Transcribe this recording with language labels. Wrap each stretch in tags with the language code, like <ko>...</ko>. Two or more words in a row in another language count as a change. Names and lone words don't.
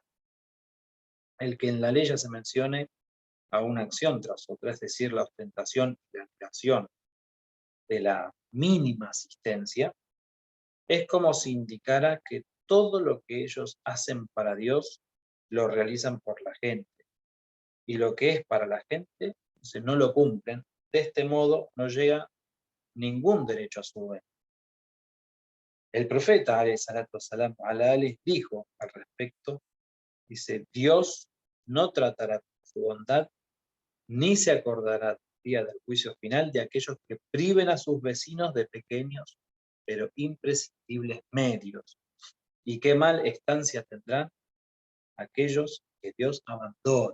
<es>El que en la ley ya se mencione a una acción tras otra, es decir, la ostentación y la negación de la mínima asistencia, es como si indicara que todo lo que ellos hacen para Dios lo realizan por la gente. Y lo que es para la gente, no lo cumplen. De este modo no llega ningún derecho a su vez. El profeta,</es> <ar>عليه الصلاة والسلام,</ar> <es>les dijo al respecto, dice, Dios no tratará con su bondad, ni se acordará del día del juicio final de aquellos que priven a sus vecinos de pequeños, pero imprescindibles medios. Y qué mal estancia tendrán aquellos que Dios abandona.</es>